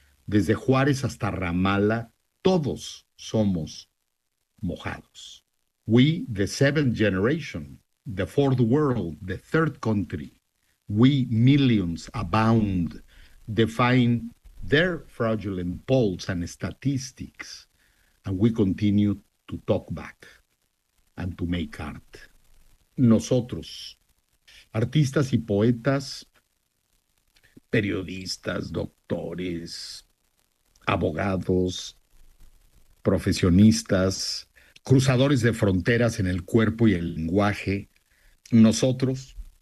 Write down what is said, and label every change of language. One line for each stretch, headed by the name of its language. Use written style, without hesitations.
Spanish: Desde Juárez hasta Ramala, todos somos mojados.
English: We, the seventh generation, the fourth world, the third country. We millions abound, defying their fraudulent polls and statistics, and we continue to talk back and to make art.
Spanish: Nosotros, artistas y poetas, periodistas, doctores, abogados, profesionistas, cruzadores de fronteras en el cuerpo y el lenguaje, nosotros.